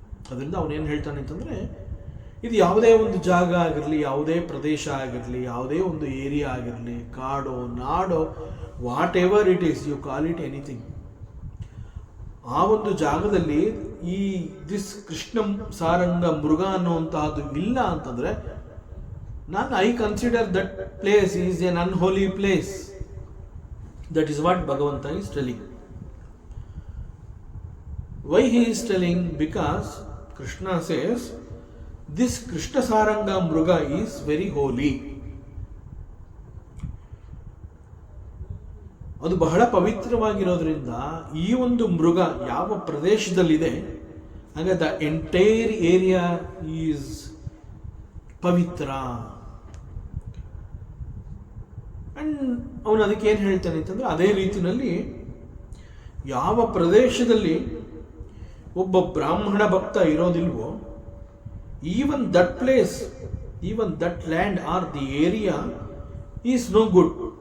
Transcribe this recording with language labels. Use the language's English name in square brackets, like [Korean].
[Kannada] ಅದರಿಂದ ಅವನೇನು ಹೇಳ್ತಾನೆ ಅಂತಂದ್ರೆ, ಇದು ಯಾವುದೇ ಒಂದು ಜಾಗ ಆಗಿರಲಿ, ಯಾವುದೇ ಪ್ರದೇಶ ಆಗಿರಲಿ, ಯಾವುದೇ ಒಂದು ಏರಿಯಾ ಆಗಿರಲಿ, ಕಾಡೋ ನಾಡೋ, [English] whatever it is, you call it anything, [Kannada] ಆ ಒಂದು ಜಾಗದಲ್ಲಿ ಈ ದಿಸ್ ಕೃಷ್ಣ ಸಾರಂಗ ಮೃಗ ಅನ್ನುವಂತಹದ್ದು ಇಲ್ಲ ಅಂತಂದ್ರೆ [English] I consider that place is an unholy place. That is what Bhagavanta is telling. Why he is telling? Because Krishna says this Krishna Saranga Mruga is very holy. [Kannada] ಅದು ಬಹಳ ಪವಿತ್ರವಾಗಿರೋದ್ರಿಂದ ಈ ಒಂದು ಮೃಗ ಯಾವ ಪ್ರದೇಶದಲ್ಲಿದೆ, ಹಾಗೆ [English] the entire area is [Kannada] Pavithra. And ಅವನು ಅದಕ್ಕೆ ಏನು ಹೇಳ್ತಾನೆ ಅಂತಂದ್ರೆ, ಅದೇ ರೀತಿಯಲ್ಲಿ ಯಾವ ಪ್ರದೇಶದಲ್ಲಿ ಒಬ್ಬ ಬ್ರಾಹ್ಮಣ ಭಕ್ತ ಇರೋದಿಲ್ವೋ, [English] Even that place, even that land or the area is no good.